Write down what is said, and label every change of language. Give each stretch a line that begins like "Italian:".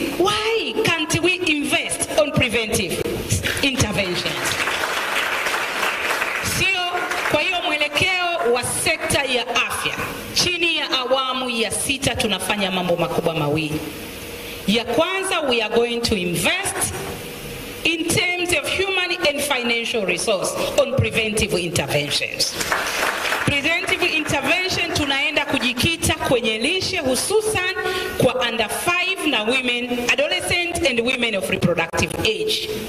English: Why can't we invest on preventive interventions?
Swahili: Sio, kwa hiyo mwelekeo wa sekta ya afya chini ya awamu ya 6 tunafanya mambo makubwa mawili. Ya kwanza,
English: we are going to invest in terms of human and financial resource on preventive interventions. Preventive intervention
Swahili: tunaenda kujikita kwenye lishe hususan kwa
English: under 5 na women, adolescent and women of reproductive age.